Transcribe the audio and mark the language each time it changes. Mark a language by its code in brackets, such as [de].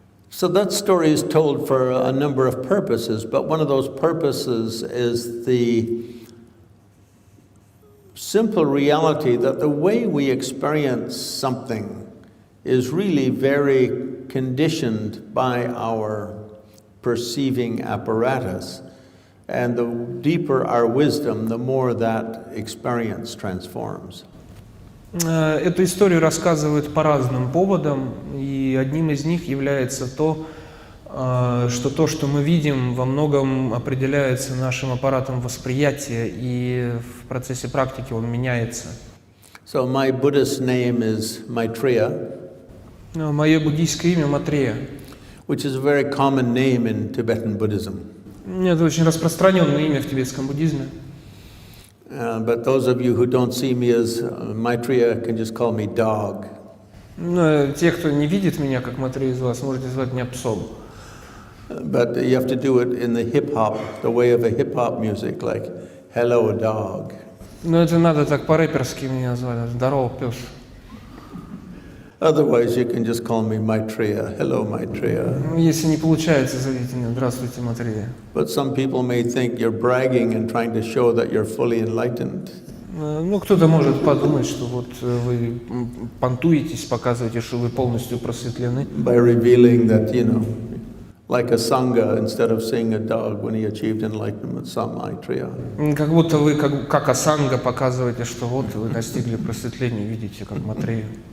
[en] So that story is told for a number of purposes, but one of those purposes is the simple reality that the way we experience something is really very conditioned by our perceiving apparatus. And the deeper our wisdom, the more that experience transforms. [ru] Эту историю рассказывают по разным поводам, и одним из них является то, что мы видим, во многом определяется нашим аппаратом восприятия, и в процессе практики он меняется. [en] So my Buddhist name is Maitreya. [ru] Мое буддийское имя Матрея. [en] Which is a very common name in Tibetan Buddhism. [ru] Это очень распространенное имя в тибетском буддизме. [en] But those of you who don't see me as Maitreya can just call me dog. [ru] Но те, кто не видит меня как Матрея из вас, можете звать меня псом. [en] But you have to do it in the hip-hop, the way of a hip-hop music, like, hello, dog. [ru] Но это надо так по-рэперски меня звать. Здорово, пес. [en] Otherwise, you can just call me Maitreya. Hello, Maitreya. [ru] Если не получается, зовите меня. Здравствуйте, Матрея. [en] But some people may think you're bragging and trying to show that you're fully enlightened. [ru] Ну, кто-то может подумать, что вот вы понтуетесь, показываете, что вы полностью просветлены. [en] By revealing that, like a sangha, instead of seeing a dog when he achieved enlightenment, samaitriya. [ru] Как будто вы, как асанга, показываете, что вот вы достигли просветления, видите, как Матрею.